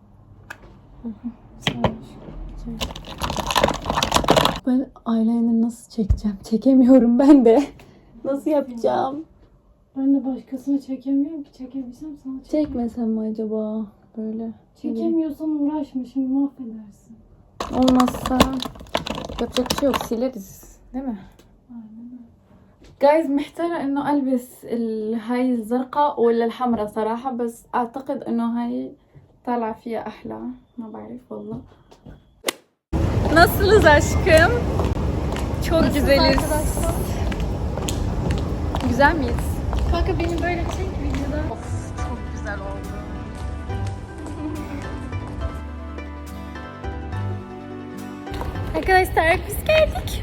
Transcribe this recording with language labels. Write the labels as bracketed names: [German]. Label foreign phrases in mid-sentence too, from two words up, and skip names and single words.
[Turkish] Ben eyeliner nasıl çekeceğim? Çekemiyorum ben de. Nasıl yapacağım? Ben de başkasını çekemiyorum ki. Çekebilsem sana çekeyim. Çekmesem mi acaba? Böyle. Çekemiyorsan uğraşma, şimdi mahvedersin. Olmazsa yapacak bir şey yok, sileriz değil mi? [Arabic] جايز محتارة انه البس هاي الزرقاء ولا الحمراء صراحة، بس اعتقد انه هاي طالعة فيها احلى. ما بعرف والله. [Turkish] Nasılız aşkım? Çok güzeliz. Güzel miyiz? Kanka beni böyle çek videoda. Of çok güzel oldu. Arkadaşlar biz geldik.